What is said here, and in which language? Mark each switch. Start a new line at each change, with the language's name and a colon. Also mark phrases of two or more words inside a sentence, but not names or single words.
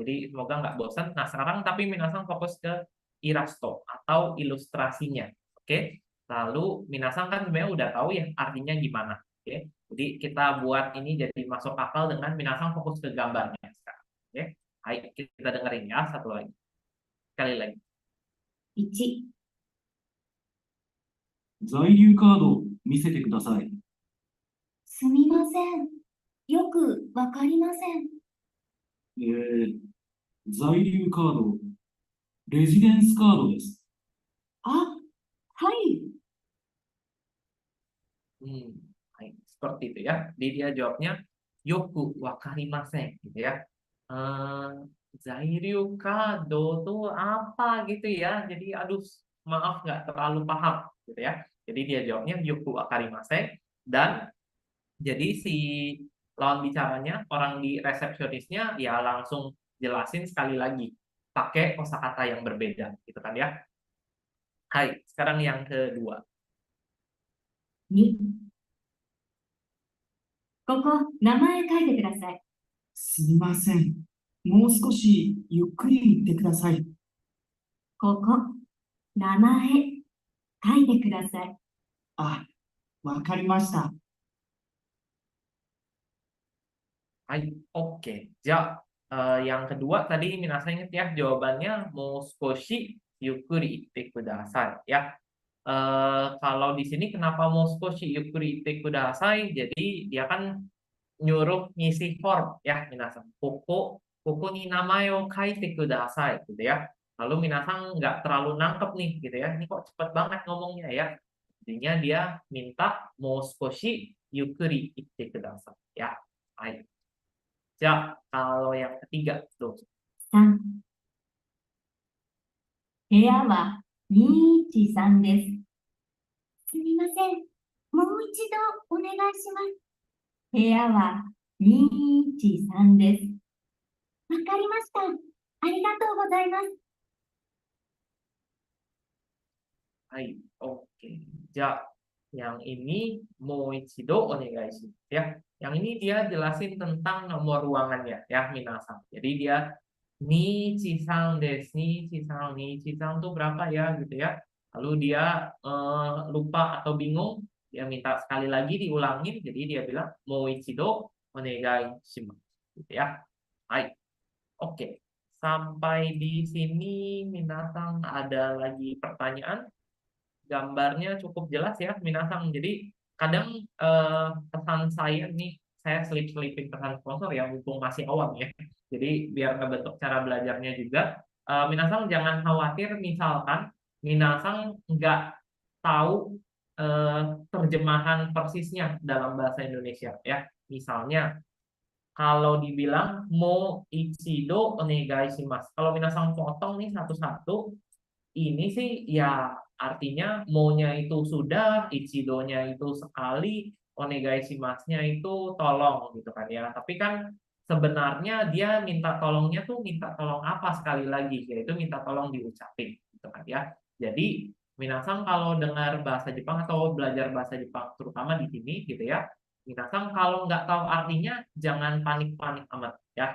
Indonesian: Jadi semoga nggak bosan. Nah, sekarang tapi Minasang fokus ke irasto atau ilustrasinya. Oke. Lalu Minasang kan sebenarnya udah tahu ya artinya gimana. Oke. Jadi kita buat ini jadi masuk akal dengan Minasang fokus ke gambarnya sekarang. Oke. Hai, kita dengerin ya satu lagi. Sekali lagi.
Japanese: 1、在留カードを見せてください。すみません。よくわかりません。在留カード、レジデンスカードです。あ、はい。
Indonesian: Hai. Seperti itu ya. Jadi dia jawabnya
Japanese: よくわかりません
Indonesian: gitu ya.
Japanese: 在留カード
Indonesian: tuh apa gitu ya. Jadi aduh maaf nggak terlalu paham gitu ya. Jadi dia jawabnya
Japanese: よくわかりません
Indonesian: dan jadi si lawan bicaranya orang di resepsionisnya ya langsung jelasin sekali lagi pakai kosakata yang berbeda gitu kan ya. Hai, sekarang yang kedua.
Japanese: 2、ここ、名前書いてください。すみません。もう少しゆっくり言ってください。ここ、名前書いてください。あ、わかりました。
Indonesian: Hai, oke. Ja, yang kedua tadi Minasa ingat ya jawabannya
Japanese: もう少しゆっくり言ってください
Indonesian: ya. Kalau di sini kenapa
Japanese: もう少しゆっくり言ってください?
Indonesian: Jadi dia kan nyuruh ngisi form ya Minasang.
Japanese: ここに名前を書いてください
Indonesian: gitu ya. Lalu Minasang nggak terlalu nangkep nih gitu ya. Ini kok cepet banget ngomongnya ya. Jadinya dia minta
Japanese: もう少しゆっくり言ってください
Indonesian: ya. Hai. Ja, kalau yang ketiga tuh.
Japanese: 3、部屋は213です。すみません。もう一度お願いします。部屋は213です。わかりました。ありがとうございます。
Indonesian: Hai, oke. Ja, yang ini
Japanese: もう一度お願いします
Indonesian: ya. Yang ini dia jelasin tentang nomor ruangannya ya Minasang. Jadi dia
Japanese: 213です、213
Indonesian: tuh berapa ya gitu ya. Lalu dia lupa atau bingung, dia minta sekali lagi diulangin, jadi dia bilang
Japanese: もう一度お願いします
Indonesian: gitu ya. Hai. Oke. Sampai di sini Minasang ada lagi pertanyaan? Gambarnya cukup jelas ya Minasang. Jadi kadang pesan saya nih, saya selip-selipin pesan sponsor ya mumpung masih awam ya. Jadi biar ngebentuk cara belajarnya juga. Minasang jangan khawatir misalkan Minasang nggak tahu terjemahan persisnya dalam bahasa Indonesia ya. Misalnya kalau dibilang
Japanese: もう一度お願いします.
Indonesian: Kalau minasang potong nih satu-satu, ini sih ya artinya mo-nya itu sudah, ichido-nya itu sekali,
Japanese: お願いします-nya
Indonesian: itu tolong gitu kan ya. Tapi kan sebenarnya dia minta tolongnya tuh minta tolong apa sekali lagi, yaitu minta tolong diucapin gitu kan ya. Jadi minasang kalau dengar bahasa Jepang atau belajar bahasa Jepang terutama di sini gitu ya, minasang kalau nggak tahu artinya jangan panik-panik amat ya.